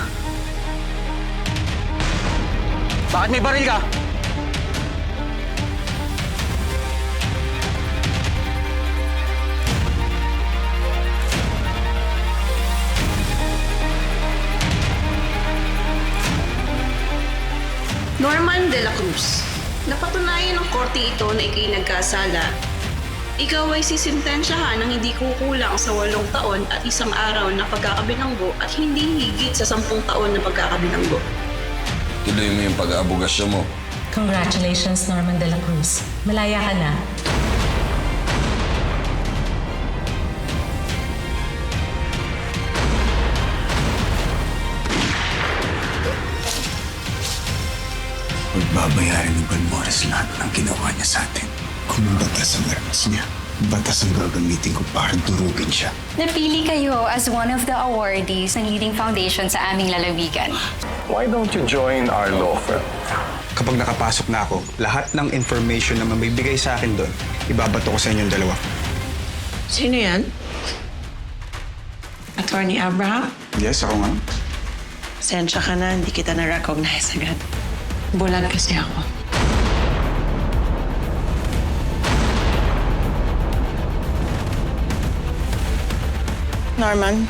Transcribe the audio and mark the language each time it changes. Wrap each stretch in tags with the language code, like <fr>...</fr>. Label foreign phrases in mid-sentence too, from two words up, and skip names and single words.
<tl>Bakit may baril ka? Norman de la Cruz, napatunayan ng korte ito na ikay nagkasala. Ikaw ay sisintensyahan ng hindi kukulang sa 8 taon at 1 araw na pagkakabilanggo at hindi higit sa 10 taon na pagkakabilanggo. Tuloy mo yung pag-aabogasya mo.</tl> <en>Congratulations, Norman de la Cruz.</en> <tl>Malaya ka na. Magbabayaran ni Balmores lahat ng ginawa niya sa atin. Kung batas ang armas niya, batas ang gagamitin ko para durugin siya. Napili kayo</tl> <en>as one of the awardees</en> <tl>ng</tl> <en>leading foundation</en> <tl>sa aming lalawigan.</tl> <en>Why don't you join our law firm?</en> <tl>Kapag nakapasok na ako, lahat ng information na mamibigay sa akin doon, ibabato ko sa inyong dalawa. Sino yan? Attorney Abraham? Yes, ako nga. Sensya ka na, hindi kita na-recognize agad. Bulag kasi ako. Norman,</tl>